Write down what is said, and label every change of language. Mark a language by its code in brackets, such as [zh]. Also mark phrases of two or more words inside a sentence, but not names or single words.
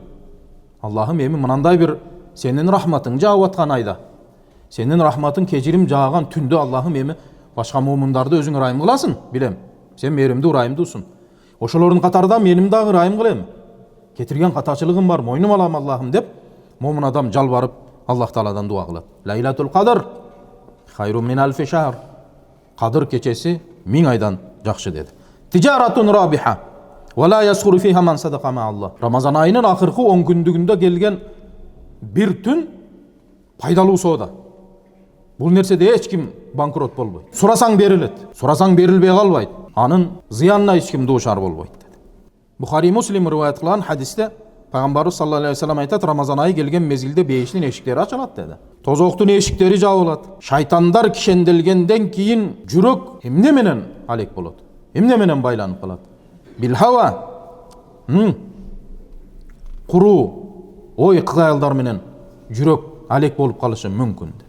[ky] Аллахым эми мынандай бир сенин рахматың жаап аткан айда, сенин рахматың кечирим жааган түндө Аллахым эми башка момундарды өзүң ырайым кыласың, билем. Сен мээримдүү ырайымдуусуң. Ошолордун катарында меним дагы ырайым кылем. Кетирген катачылыгым бар, мойнума алам Аллахым деп, момун адам жалбарып Аллах Тааладан дуа кылат. [ar] ليلة القدر خير من ألف شهر. [ky] Кадыр кечеси 1000 айдан жакшы dedi. [ar] تجارة رابحة ولا يخسر فيها من صدق مع الله. [ky] Рамазан айынын акыркы 10 күндүгүндө келген бир түн пайдалуу соода. Бул нерседе эч ким банкрот болбойт. Сурасаң берилет, сурасаң берилбей калбайт. Анын зыянына эч ким дуушар болбойт dedi. Бухари Муслим риваят кылган хадисте Пайгамбарыбыз [ar] صلى الله عليه وسلم [ky] айтат, Рамазан айы келген мезгилде бейиштин эшиктери ачылат dedi. Тозоктун эшиктери жабылат. Шайтандар кишенделгенден кийин жүрөк эмне менен алек болот? Эмне менен байланып калат? [ar] بالهوى. [ky] Куруу ой кыялдар менен жүрөк алек болуп калышы мүмкүн dedi.